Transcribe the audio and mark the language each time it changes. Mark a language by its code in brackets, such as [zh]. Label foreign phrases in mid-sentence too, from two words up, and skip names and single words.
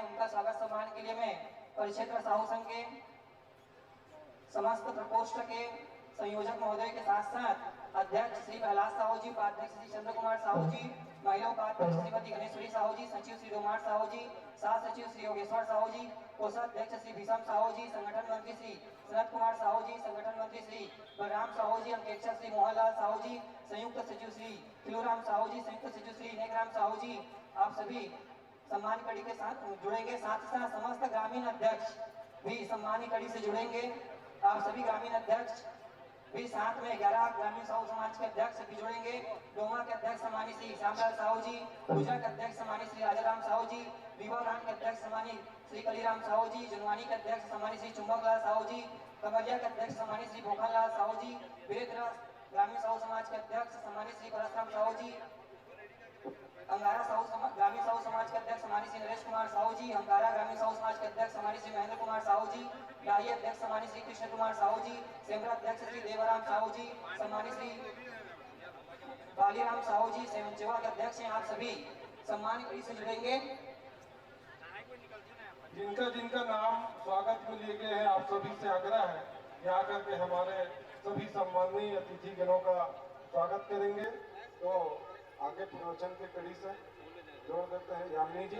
[hi] उनका स्वागत सम्मान के लिए मैं परिक्षेत्र साहू संघ के समस्त प्रकोष्ठ के संयोजक महोदय के साथ साथ अध्यक्ष श्री प्रहलाद साहू जी, उपाध्यक्ष श्री चंद्र कुमार साहू जी, महिला उपाध्यक्ष श्रीमती गणेश्वरी साहू जी, सचिव श्री डोमार साहू जी, सह सचिव श्री योगेश्वर साहू जी, कोषाध्यक्ष श्री भीषम साहू जी, संगठन मंत्री श्री सनत कुमार साहू जी, संगठन मंत्री श्री बलराम साहू जी, अंकेक्षक श्री मोहनलाल साहू जी, संयुक्त सचिव श्री खिलूराम साहू जी, संयुक्त सचिव श्री नेकराम साहू जी, आप सभी सम्मान कड़ी के साथ जुड़ेंगे। साथ ही साथ समस्त ग्रामीण अध्यक्ष भी सम्मानी कड़ी से जुड़ेंगे। आप सभी ग्रामीण अध्यक्ष भी साथ में 11 ग्रामीण साहू समाज के अध्यक्ष भी जुड़ेंगे। डोमा के अध्यक्ष सम्मानी श्री श्यामलाल साहू जी, पूजा के अध्यक्ष सम्मानी श्री राजाराम साहू जी, विवाह के अध्यक्ष सम्मानी श्री कलीराम साहू जी, जुनवानी के अध्यक्ष सम्मानी श्री चुंबकलाल साहू जी, कमरिया के अध्यक्ष सम्मानी श्री भोखनलाल साहू जी, वीरेंद्र ग्रामीण साहू समाज के अध्यक्ष सम्मानी श्री परशुराम साहू जी, अंगारा ग्रामीण साहू समाज के अध्यक्ष सम्मानी श्री नरेश कुमार साहू जी, अंगारा ग्रामीण साहू समाज के अध्यक्ष सम्मानी श्री महेंद्र कुमार साहू जी, डाही अध्यक्ष सम्मानी श्री कृष्ण कुमार साहू जी, सेमरा अध्यक्ष श्री देवराम साहू जी, सम्मानी श्री बालीराम साहू जी, सेवा के अध्यक्ष हैं। आप सभी सम्मान से जुड़ेंगे। जिनका जिनका नाम स्वागत में लिए गए हैं आप सभी से आग्रह है कि आकर के हमारे सभी सम्मानीय अतिथि गणों का स्वागत करेंगे। तो आगे प्रवचन के कड़ी से जोड़ देते हैं यामिनी जी।